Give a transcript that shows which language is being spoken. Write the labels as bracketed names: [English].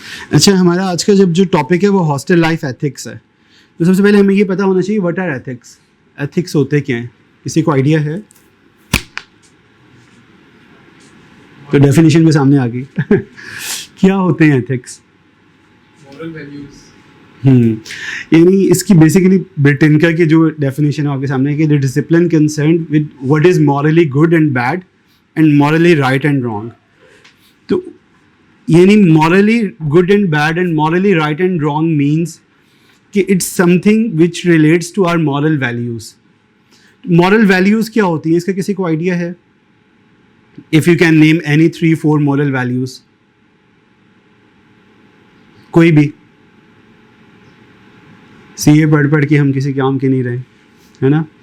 [Urdu] اچھا ہمارا آج کا جو ٹاپک ہے وہ ہاسٹل لائف ایتھکس ہے. تو سب سے پہلے ہمیں یہ پتہ ہونا چاہیے [English] What are ethics. [Urdu] ایتھکس ہوتے کیا ہیں؟ کسی کو آئیڈیا ہے؟ تو ڈیفینیشن میں سامنے آ گئی. کیا ہوتے ہیں ایتھکس؟ [English] Moral values. [Urdu] یعنی اس کی بیسیکلی برٹنکا کی جو ڈیفینیشن ہے آپ کے سامنے ہے کہ [English] the discipline concerned with what is morally good and bad and morally right and wrong. [Urdu] تو یعنی [English] morally good and bad and morally right and wrong means [Urdu] کہ [English] it's something which relates to our moral values. [Urdu] moral values کیا ہوتی ہیں؟ اس کا کسی کو idea ہے؟ [English] if you can name any 3-4 moral values. [Urdu] کوئی بھی سی اے پڑھ کے ہم کسی کام کے نہیں رہے، ہے نا.